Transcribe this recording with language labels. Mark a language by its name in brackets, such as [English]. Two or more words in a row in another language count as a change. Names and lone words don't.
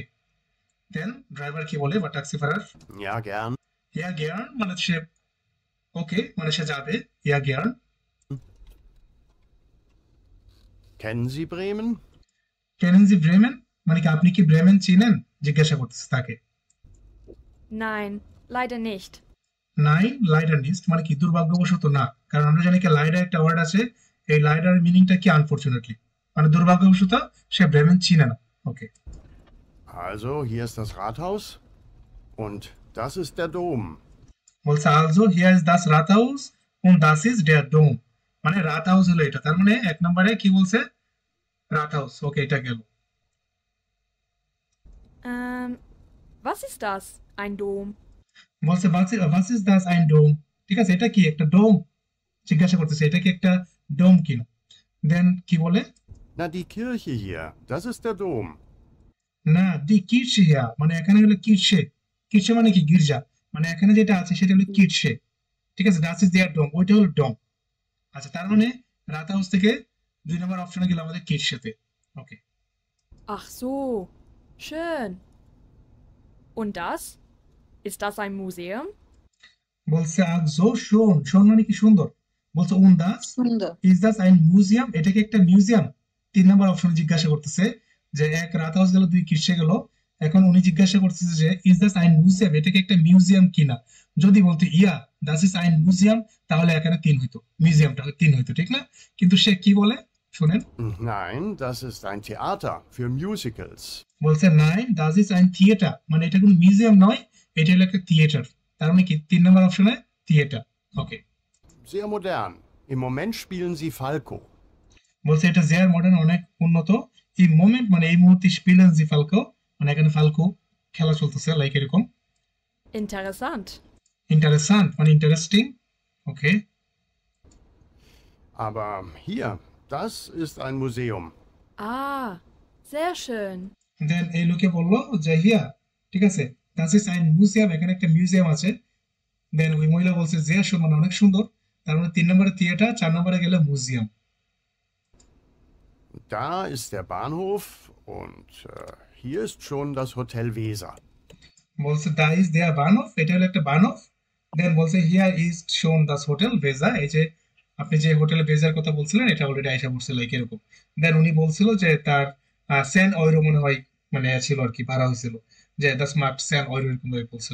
[Bangla] দেন ড্রাইভার কি বলে বা ট্যাক্সি ফারার, [German] Ja, gern. Ja, gern, [Bangla] মানে সে ওকে, মানে সে যাবে, [German] Ja, gern. Kennen Sie Bremen? Kennen Sie Bremen, [Bangla] মানে কি আপনি কি ব্রেমেন চিনেন, জিজ্ঞাসা করতেছে তাকে। [German] Nein, leider nicht. Nein, leider nicht, [Bangla] মানে কি দুর্ভাগ্যবশত না, কারণ আমরা জানি কি লাইডার একটা ওয়ার্ড আছে, এই লাইডারের মিনিংটা কি আনফরচুনেটলি, মানে দুর্ভাগ্যবশত সে ব্রেমেন চিনে না, ওকে? [German] Also, hier ist das Rathaus und das ist der Dom. [Bangla] বলছে [German] Also hier ist das Rathaus und das ist der Dom, [Bangla] মানে রাতহাউস হলো এটা, তার মানে 1 নম্বরে কি বলছে, রাতহাউস, ওকে, এটা গেল। [German] Was ist das? Ein Dom? [Bangla] বলছে [German] was ist das ein Dom, [Bangla] ঠিক আছে, এটা কি একটা ডোম, জিজ্ঞাসা করতেছে এটা কি একটা ডোম কিনা। দেন কি বলে, [German] Na, die Kirche hier, das ist der Dom. Na, die Kirche hier, [Bangla] মানে এখানে হলো কিরশে, কিরশে মানে কি গির্জা, মানে এখানে যেটা আছে সেটা হলো কিরশে, ঠিক আছে, [German] das ist der Dom, [Bangla] ওইটা হলো ডোম। আচ্ছা তার মানে রাতহাউস থেকে 2 নম্বর অপশনে গেল আমাদের কিরশেতে, ওকে? [German] Ach so, schön. Und das? Ist das ein Museum? [Bangla] বলছে [German] Also schön, [Bangla] শোন মানে কি সুন্দর, বলছে [German] und das [Bangla] সুন্দর। [German] is das ein Museum, [Bangla] এটা কি একটা মিউজিয়াম। 3 নম্বর অপশনে জিজ্ঞাসা করতেছে যে 1 রাতহাউস গেল, 2 কিরশে গেল, এখন উনি জিজ্ঞাসা করতেছে যে [German] is das ein Museum, [Bangla] এটা কি একটা মিউজিয়াম কিনা। যদি বলতো ইয়া [German] das ist ein Museum, [Bangla] তাহলে এখানে 3 হইতো, মিউজিয়ামটা 3 হইতো, ঠিক না? কিন্তু সে কি বলে শুনেন, [German] Nein, das ist ein Theater für Musicals. [Bangla] বলছে নাই [German] das ist ein Theater, [Bangla] মানে এটা কোনো মিউজিয়াম নয়, এটা হলো একটা থিয়েটার, তার মানে কি 3 নম্বর অপশনে থিয়েটার, ওকে? [German] Sehr modern. Im Moment spielen sie Falco. [Bangla] বলছে এটা [German] sehr modern, [Bangla] অনেক উন্নত, এই মোমেন্ট মানে এই মুহূর্তে [German] spielen Sie Falco, [Bangla] মানে এখানে ফালকো খেলা চলতেছে, লাইক এরকম। [German] Interessant. [Bangla] ইন্টারেসান্ট মানে ইন্টারেস্টিং, ওকে? [German] Aber hier, das ist ein Museum. Ah, sehr schön. [Bangla] দেন এই লোকে বললো যে হিয়া, ঠিক আছে, [German] das ist ein Museum, [Bangla] এখানে একটা মিউজিয়াম আছে। দেন ওই মহিলা বলছে যে মানে অনেক সুন্দর, তার মানে 3 নম্বরে থিয়েটার, 4 নম্বরে গেলে মিউজিয়াম। [German] Da ist der Bahnhof und hier ist schon das Hotel Weser. [Bangla] বলছে [German] Da ist der Bahnhof, [Bangla] এটা হলো একটা বানফ। দেন বলছে [German] hier ist schon das Hotel Weser, [Bangla] এই যে আপনি যে হোটেলে ভেজার কথা বলছিলেন এটা অলরেডি আইসা পড়ছে, লাইক এরকম। দেন উনি বলছিল যে তার [German] zehn Euro [Bangla] মনে হয় মানে ছিল আর কি, ভাড়া হয়েছিল, যে [German] das macht zehn Euro [Bangla] এরকম ভাবে বলছিল।